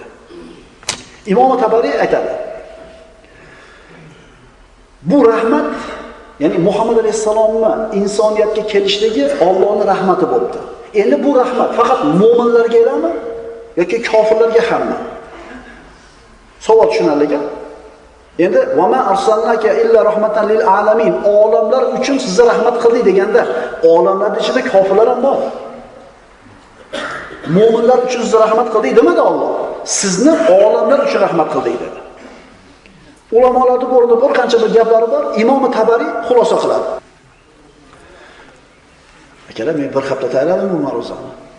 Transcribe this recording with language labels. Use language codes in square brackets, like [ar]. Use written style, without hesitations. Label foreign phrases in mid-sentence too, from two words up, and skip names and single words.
[uz] Imom Tabariy aytadi: bu rahmat, ya'ni Muhammad alayhisalomni insoniyatga kelishligi Allohning rahmati bo'ldi. Endi bu rahmat faqat mu'minlarga e'lami yoki kofirlarga hammi? Savol tushunarliga. Endi [ar] و ما أرسلناك إلا رحمة للعالمين, [uz] olamlar uchun sizga rahmat qildik deganda, olamlar ichida kofirlar ham bor. Mu'minlar uchun sizga rahmat qildik demadi Alloh. Sizni olamlar uchun rahmat qildik dedi. Ulamolarda bu o'rinda bir qancha bir gaplari bor. Imom Tabariy xulosa qiladi. Akalar, men bir hafta tayyorladim bu ma'ruzani.